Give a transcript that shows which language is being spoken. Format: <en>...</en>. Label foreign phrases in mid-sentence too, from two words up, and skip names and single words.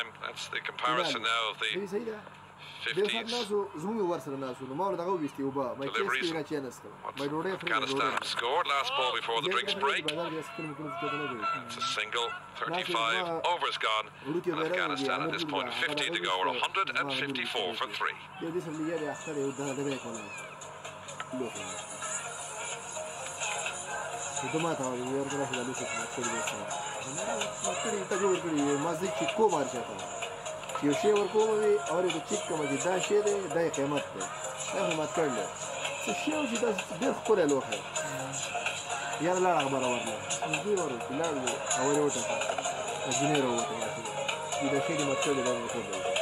<en>That's the comparison now of the 50s deliveries. Afghanistan have scored last ball before the drinks break. It's a single, 35 overs gone, and Afghanistan at this point 50 to go, or 154 for 3.</en> <ps>یو شی ورکوم وي او د چیک کوم چې دا شی دی دا یې قیمت دی دا قیمت کړل څه شی او چې دا ډېر ښکلی لوښی یاره لاړه خبره ورله دوی ورو لاړ او ورې وټکه جنې راووته چې دا شی دې مات کړی دا مې کولی</ps>